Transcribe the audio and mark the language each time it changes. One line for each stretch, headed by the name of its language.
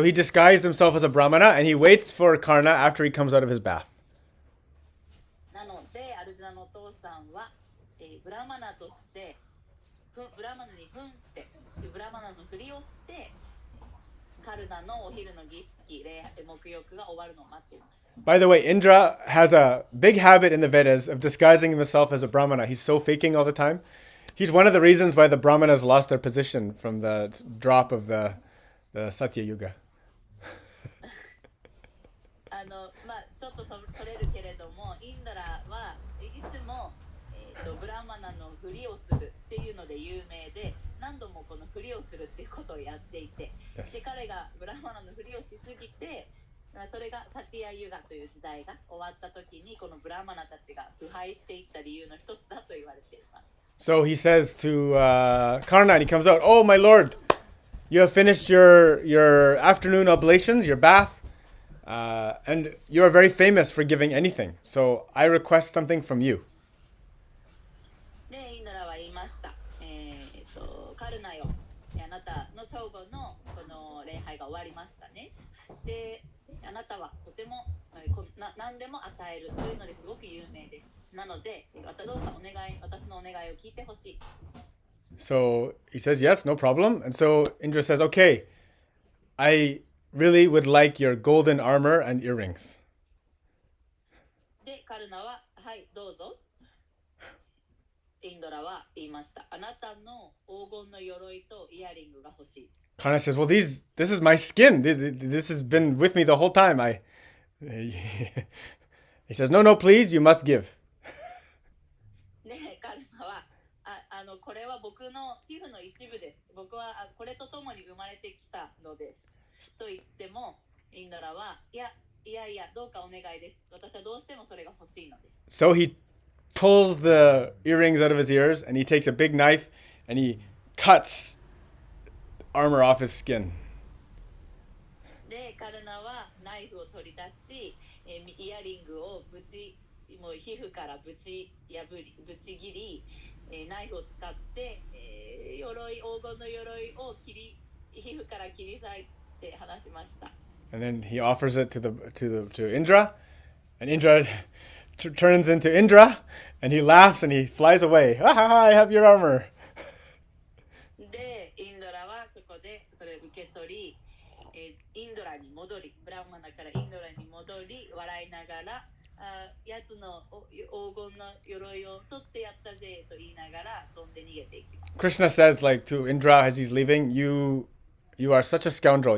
English: So he disguised himself as a brahmana and he waits for Karna after he comes out of his bath.
Japanese: なのでアルジュナのお父さんは、ブラマナとしてブラマナに扮してブラマナのふりをしてカルナのお昼の儀式沐浴が終わるのを待っていました。
English: By the way, Indra has a big habit in the Vedas of disguising himself as a brahmana. He's so faking all the time. He's one of the reasons why the brahmanas lost their position from the drop of the Satya Yuga.
Japanese: ちょっとそれるけれども、インドラはいつも、ブラマナのふりをするっていうので有名で、何度もこのふりをするっていうことをやっていて、で彼がブラマナのふりをしすぎて、それがサティアユガという時代が終わった時にこのブラマナたちが腐敗していった理由の一つだと言われています。
English: So he says to Karna, and he comes out, "Oh, my lord, you have finished your afternoon oblations, your bath, and you are very famous for giving anything. So I request something from you."
Japanese: で、インドラは言いました。カルナよ、あなたの正午のこの礼拝が終わりましたね。で、あなたはとても何でも与えるというのですごく有名です。なので、どうか私のお願いを聞いてほしい。
English: So he says, "Yes, no problem." And so Indra says, "Okay, I really would like your golden armor and earrings."
Japanese: で、カルナは、はい、どうぞ。インドラは言いました。あなたの黄金の鎧とイヤリングが欲しいです。
English: Karna says, "Well, this is my skin. This has been with me the whole time." He says, "No, no, please, you must give."
Japanese: で、カルナはこれは僕の皮膚の一部です。僕はこれとともに生まれてきたのです。と言っても、インドラは、いや、どうかお願いです。私はどうしてもそれが欲しいのです。
English: So he pulls the earrings out of his ears, and he takes a big knife, and he cuts armor off his skin.
Japanese: で、カルナはナイフを取り出し、イヤリングをもう皮膚からぶち切り、ナイフを使って、黄金の鎧を皮膚から切り裂いて話しました。
English: And then he offers it to Indra, and Indra turns into Indra, and he laughs and he flies away. Ha ha ha! I have your armor.
Japanese: で、インドラはそこでそれを受け取り、インドラに戻り、ブラマナからインドラに戻り、笑いながら、やつの黄金の鎧を取ってやったぜと言いながら飛んで逃げていきます。
English: Krishna says, like to Indra as he's leaving, you are such a scoundrel.